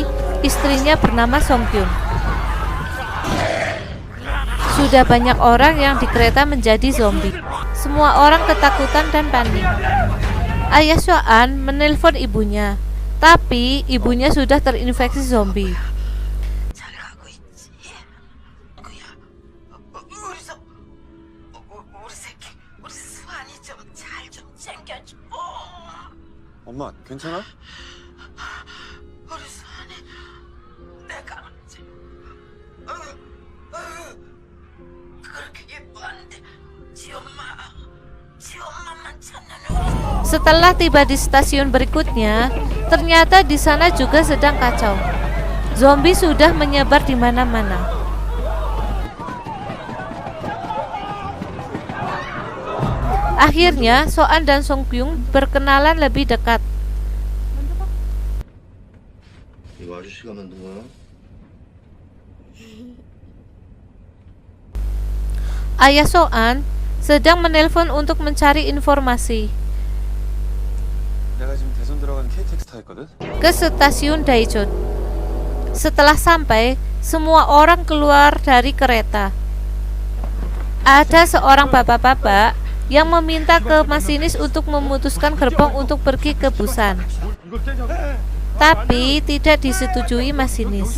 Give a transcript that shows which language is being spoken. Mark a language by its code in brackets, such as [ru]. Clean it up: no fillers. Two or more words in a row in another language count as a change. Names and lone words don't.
[id] Istrinya bernama Song Kyun. Sudah banyak orang yang di kereta menjadi zombie. Semua orang ketakutan dan panik. Ayah Soan menelpon ibunya, tapi ibunya sudah terinfeksi zombie. [ko] 엄마, 괜찮아? [id] Setelah tiba di stasiun berikutnya, ternyata di sana juga sedang kacau. Zombie sudah menyebar di mana-mana. Akhirnya, Soan dan Song Kyung berkenalan lebih dekat. [ko] 이거 아저씨가 만든 거야? [id] Ayah Soan sedang menelpon untuk mencari informasi [ko] 내가 지금 대전 들어가는 KTX 타겠거든. [id] ke stasiun Daejeon. Setelah sampai, semua orang keluar dari kereta. Ada seorang bapak-bapak yang meminta ke masinis untuk memutuskan gerbong untuk pergi ke Busan. Tapi tidak disetujui masinis.